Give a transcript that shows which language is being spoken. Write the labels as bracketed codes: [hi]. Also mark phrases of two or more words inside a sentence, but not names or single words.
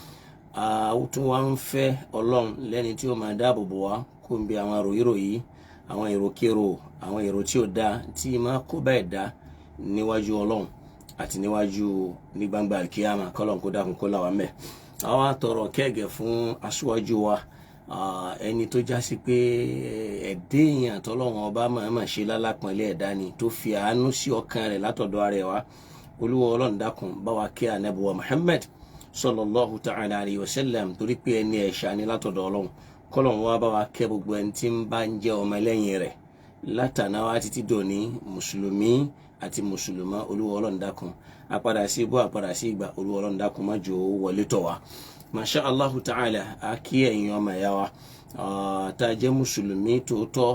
[yo] Ó tún wá ń fẹ́ Ọlọ́run lẹ́ni tí ó máa dáàbò bò wá kó ń bí àwọn ròyìnròyìn, àwọn èròkérò, àwọn èrò tí ó dá tí máa kó bá ẹ̀dá níwájú Ọlọ́run àti níwájú ní gbangba kíyámà. Kọ́lọ́run kó dákun kó là wá ńbẹ̀. Àwa tọrọ kẹ́gẹ́ fún aṣíwájú wa, ẹni tó já sí pé ẹ̀dẹ́ èèyàn tọ́lọ́run ọba máa ṣe lálápọ̀nlé ẹ̀dá ni, tó fi àánú sí ọkàn rẹ̀ látọ̀dọ̀ ara ẹ̀ wá. Olúwa Ọlọ́run dákun bá wa kí ànábì wa Muhammad [ar] صلى الله تعالى عليه وسلم, [yo] torí pé ẹni ẹ̀ṣà ni látọ̀dọ̀ Ọlọ́run. Kọ́lọ́run wá bá wa kẹ́ gbogbo ẹni tí ń bá ń jẹ́ ọmọ ẹlẹ́yìn rẹ̀ látàná wá títí dòní, mùsùlùmí àti mùsùlùmá. Olúwa Ọlọ́run dákun àpadà sí ibú àpadà sí ìgbà. Olúwa Ọlọ́run dákun má jò wọlé tọ̀ wá. [ar] ما شاء الله تعالى, [yo] a kí ẹ̀yin ọmọ ẹ̀yà wa tá a jẹ́ mùsùlùmí tòótọ́.